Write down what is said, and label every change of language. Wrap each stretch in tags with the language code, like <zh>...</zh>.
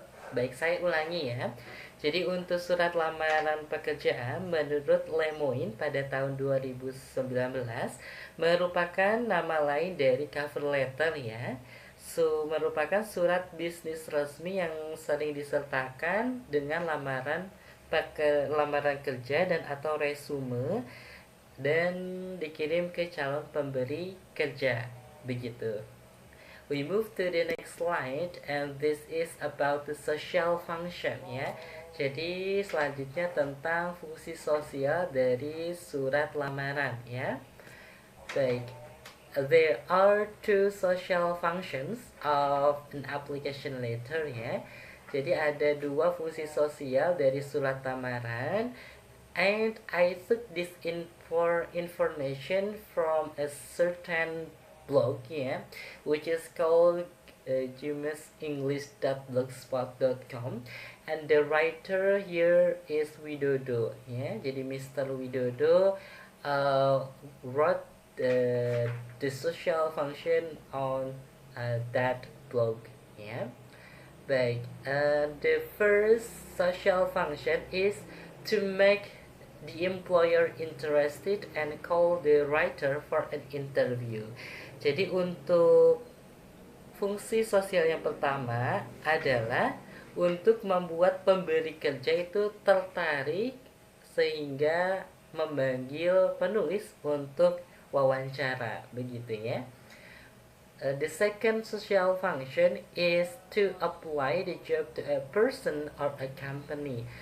<id>Baik, saya ulangi ya. Jadi untuk surat lamaran pekerjaan menurut Lemoine pada tahun 2019 merupakan nama lain dari cover letter ya. Merupakan surat bisnis resmi yang sering disertakan dengan lamaran kerja dan atau resume dan dikirim ke calon pemberi kerja, begitu.</id> <en>We move to the next slide, and this is about the social function ya.</en> <id>Jadi selanjutnya tentang fungsi sosial dari surat lamaran ya.</id> <en>Baik. There are two social functions of an application letter ya.</en> <id>Jadi ada dua fungsi sosial dari surat lamaran.</id> <en>And I took this information from a certain blog, yeah, which is called jumesenglish.blogspot.com, and the writer here is Widodo, ya. Jadi Mr. Widodo wrote the social function on that blog, ya. Baik, the first social function is to make the employer interested and call the writer for an interview.</en> <id>Jadi untuk fungsi sosial yang pertama adalah untuk membuat pemberi kerja itu tertarik sehingga memanggil penulis untuk wawancara, begitu ya.</id> <en>The second social function is to apply the job to a person or a company.</en>